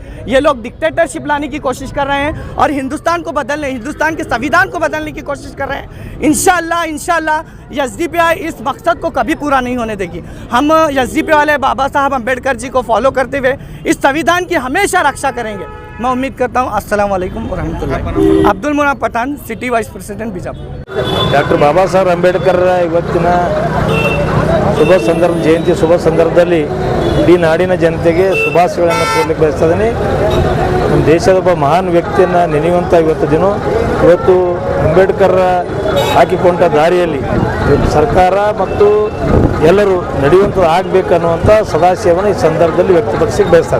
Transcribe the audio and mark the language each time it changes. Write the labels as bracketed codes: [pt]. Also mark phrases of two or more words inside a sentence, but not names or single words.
[hi] ये लोग डिक्टेटरशिप लाने की कोशिश कर रहे हैं और हिंदुस्तान को बदलने, हिंदुस्तान के संविधान को बदलने की कोशिश कर रहे हैं। इंशाल्लाह SDPI इस मकसद को कभी पूरा नहीं होने देगी। हम SDPI वाले बाबा साहब अम्बेडकर जी को फॉलो करते हुए इस संविधान की हमेशा रक्षा करेंगे। मैं उम्मीद करता हूँ। [ar] السلام عليكم ورحمة الله. [hi] अब्दुल मुनाफ पठान, [en] city vice president [hi] बिजापुर। [kn] ಡಾಕ್ಟರ್ ಬಾಬಾ ಸಾಹೇಬ್ ಅಂಬೇಡ್ಕರ್ ಇವತ್ತಿನ ಜಯಂತಿ ಶುಭ ಸಂದರ್ಭದಲ್ಲಿ ಇಡೀ ನಾಡಿನ ಜನತೆಗೆ ಶುಭಾಶಯಗಳನ್ನು ಕೋರಲಿಕ್ಕೆ ಬಯಸ್ತಿದ್ದೀನಿ. ನಮ್ಮ ದೇಶದ ಒಬ್ಬ ಮಹಾನ್ ವ್ಯಕ್ತಿಯನ್ನು ನೆನೆಯುವಂಥ ಇವತ್ತು ದಿನ, ಇವತ್ತು ಅಂಬೇಡ್ಕರ್ ಹಾಕಿಕೊಂಡ ದಾರಿಯಲ್ಲಿ ಇವತ್ತು ಸರ್ಕಾರ ಮತ್ತು ಎಲ್ಲರೂ ನಡೆಯುವಂಥದ್ದು ಆಗಬೇಕನ್ನುವಂಥ ಸದಾಶಯವನ್ನು ಈ ಸಂದರ್ಭದಲ್ಲಿ ವ್ಯಕ್ತಪಡಿಸಲಿಕ್ಕೆ ಬಯಸ್ತಾರೆ.